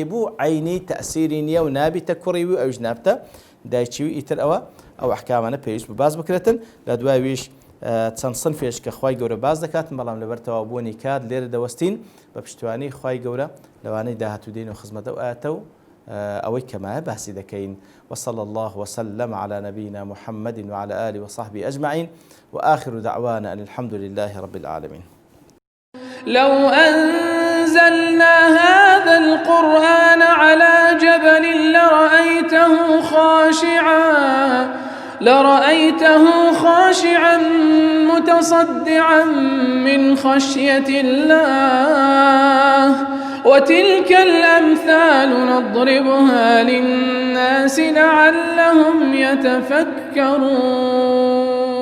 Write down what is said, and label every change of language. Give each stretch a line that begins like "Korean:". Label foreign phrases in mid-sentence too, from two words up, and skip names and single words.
Central Kurdish: بوو عینی تەسیری نییە و نابیتە کوڕیوی و ئەوش نابتە دایکیوی ئیتر ئەو ئەحکامانە پێویست باز بکرێتن لە دوایویش چەند سنفێش کە خوای گەورە باز دەکاتن بەڵام لەبەر تەواوبوونی کات لێرە دەوەستین بە پشتیوانی خوای گەورە لەوانەی داهاتوو دێن و خزمەتە و ئاەتە و ئەوەی کەمایە باسی دەکەین
Arabic: وصلى الله وسلم على نبينا محمد وعلى آله وصحبه أجمعين وآخر دعوانا أن الحمد لله رب العالمين. لو أنزلنا هذا القرآن على جبل لرأيته خاشعا متصدعا من خشية الله وتلك الأمثال نضربها للناس لعلهم يتفكرون.